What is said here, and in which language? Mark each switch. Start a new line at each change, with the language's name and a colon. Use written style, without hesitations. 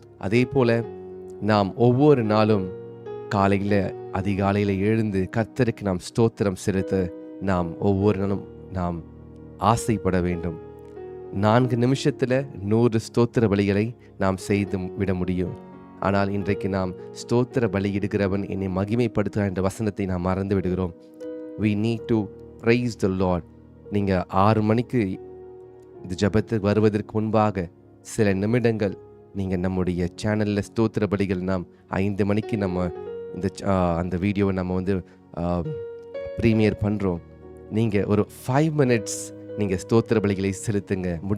Tamil: அதே போல நாம் ஒவ்வொரு நாளும் காலையில் அதிகாலையில் எழுந்து கர்த்தருக்கு நாம் ஸ்தோத்திரம் செலுத்த நாம் ஒவ்வொரு நாளும் நாம் ஆசைப்பட வேண்டும். 4 நிமிஷத்தில் 100 ஸ்தோத்திர பலிகளை நாம் செய்து விட முடியும். ஆனால் இன்றைக்கு நாம் ஸ்தோத்திர பலியிடுகிறவன் என்னை மகிமைப்படுத்துகிறார் என்ற வசனத்தை நாம் மறந்து விடுகிறோம்.
English: We need to praise the Lord.
Tamil: நீங்கள் 6 மணிக்கு இந்த ஜெபத்துக்கு வருவதற்கு முன்பாக சில நிமிடங்கள் நீங்கள் நம்முடைய சேனலில் ஸ்தோத்திர பலிகள் நாம் 5 மணிக்கு நம்ம இந்த அந்த வீடியோவை நம்ம ப்ரீமியர் பண்ணுறோம். நீங்கள் ஒரு 5 மினிட்ஸ் நீங்கள் ஸ்தோத்திர பலிகளை செலுத்துங்க.